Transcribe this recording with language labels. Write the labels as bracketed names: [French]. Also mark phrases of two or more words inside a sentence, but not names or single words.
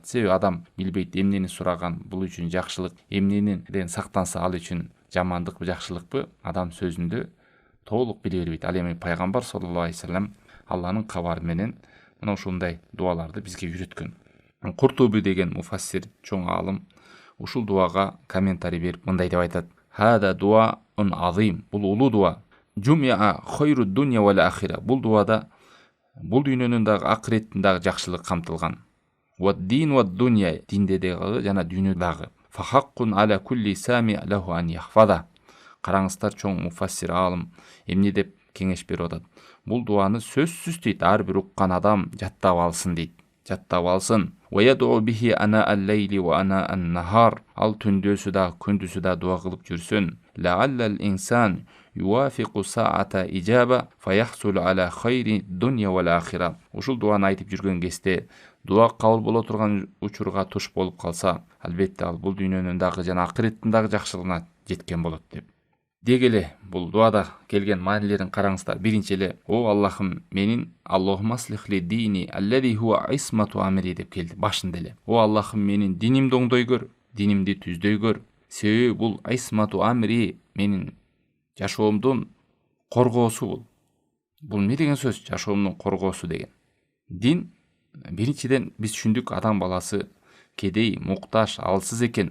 [Kyrgyz] Себеби адам билбейт эмнени сураган, бул үчүн жакшылык, эмнеден сактанса ал үчүн жамандыкпы, жакшылыкпы, адам сөзүндө толук биле бербейт. Ал эми пайгамбар [Arabic] صلى الله عليه وسلم [Kyrgyz] Алланын кабары менен мына ушундай дуаларды бизге үйрөткөн. Куртуби деген муфассир, чоң аалым, ушул дуага комментарий берип мындай деп айтат: [Arabic] هذا دعاء عظيم. [Kyrgyz] Бул улуу дуа. [Arabic] جمع خير الدنيا والآخرة. [Kyrgyz] Бул дуада бул дүйнөнүн дагы акыреттин дагы жакшылык камтылган. [Arabic] والدين والدنيا, [Kyrgyz] динде дагы жана дүйнө дагы. [Arabic] فحق على كل سامع له أن يحفظه. [Kyrgyz] Караңыздар, чоң муфассир аалым эмне деп кеңеш берип атат. Бул дуаны сөзсүз дейт, ар бир уккан адам жаттап алсын дейт. Жаттап алсын. [Arabic] ويدعو به آناء الليل وآناء النهار. [Kyrgyz] Ал түндөсү да, күндүсү да дуа кылып жүрсүн. [Arabic] لعل الإنسان يوافق ساعة إجابة فيحصل على خير الدنيا والآخرة. [Kyrgyz] Ушул дуаны айтып жүргөн кезде дуа кабыл боло турган учурга туш болуп калса, албетте ал бул дүйнөнүн дагы жана акыреттин дагы жакшылыгына жеткен болот деп. Деги эле бул дуада келген маанилерин караңыздар. Биринчи эле: О Аллахым, менин [Arabic] اللهم أصلح لي ديني الذي هو عصمة أمري [Kyrgyz] деп келди башында эле. О Аллахым, менин динимди оңдой көр, динимди түздөй көр. Себеби бул [Arabic] عصمة أمري [Kyrgyz] менин жашоомдун коргоосу бул. Бул эмне деген сөз? Жашоомдун коргоосу деген. Дин, биринчиден биз түшүндүк, адам баласы кедей, муктаж, алсыз экен.